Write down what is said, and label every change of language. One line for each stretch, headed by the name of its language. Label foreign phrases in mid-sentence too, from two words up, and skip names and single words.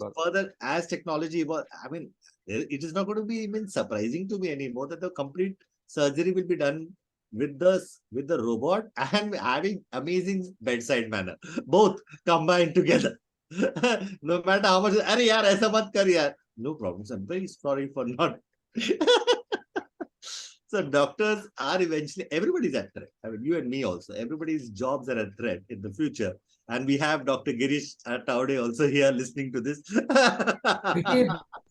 English: Possible. further as technology evolve. I mean, it is not going to be even surprising to me anymore that the complete surgery will be done with the robot and having amazing bedside manner. Both combined together. No matter how much,
Hindi: अरे यार ऐसा मत कर यार.
English: No problems. I'm very sorry for not. So doctors are eventually, everybody's at threat. I mean, you and me also. Everybody's jobs are at threat in the future. And we have Dr. Girish Taude also here listening to this. Cricket.